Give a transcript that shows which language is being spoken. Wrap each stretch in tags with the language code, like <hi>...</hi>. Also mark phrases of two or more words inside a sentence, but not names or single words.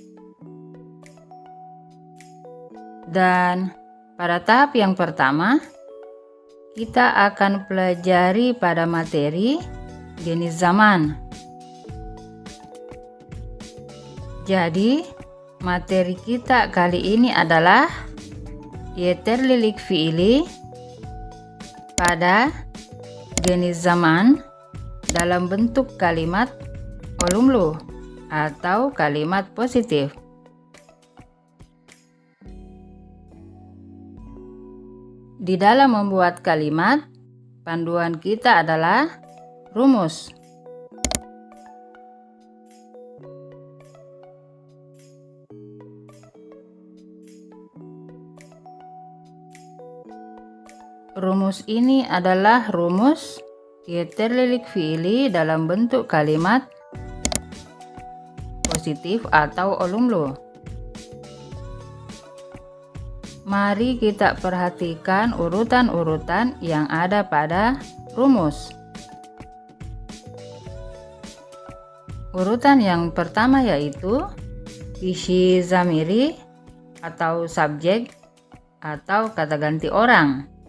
<id>Dan pada tahap yang pertama, kita akan pelajari pada materi</id> <tr>genis zaman.</tr> <id>Jadi, materi kita kali ini adalah</id> <tr>yeterlilik fiili</tr> <id>pada</id> <tr>genis zaman</tr> <id>dalam bentuk kalimat olumlu atau kalimat positif. Di dalam membuat kalimat, panduan kita adalah rumus. Rumus ini adalah rumus</id> <tr>yeterlilik fiili</tr> <id>dalam bentuk kalimat positif atau olumlu. Mari kita perhatikan urutan-urutan yang ada pada rumus. Urutan yang pertama yaitu</id> <tr>isi zamiri</tr> <id>atau subjek atau kata ganti orang.</id>